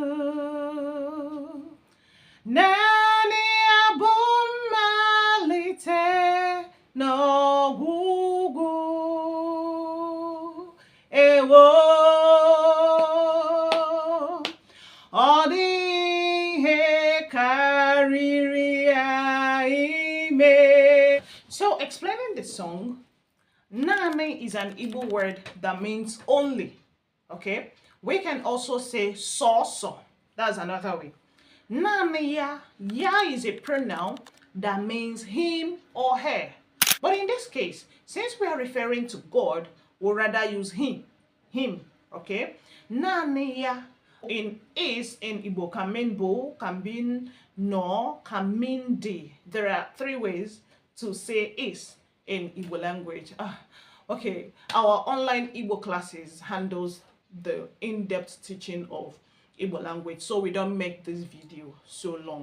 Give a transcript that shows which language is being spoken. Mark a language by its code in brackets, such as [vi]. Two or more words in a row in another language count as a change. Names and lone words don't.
[ig] Nanị Ya Bụ mmalite n'ọgwụgwụ. Ewo, ọ dị ihe karịrị ya ime. [en] So, explaining the song, Nanị is an Igbo word that means only. Okay? We can also say so. That's another way. [ig] Nanị ya. [en] Ya is a pronoun that means him or her. But in this case, since we are referring to God, we'll rather use him. Okay? [ig] Nanị ya [en] in Igbo can mean bo, can mean no, can mean di. There are 3 ways to say is in Igbo language. Okay, our online Igbo classes handles the in-depth teaching of Igbo language, so we don't make this video so long.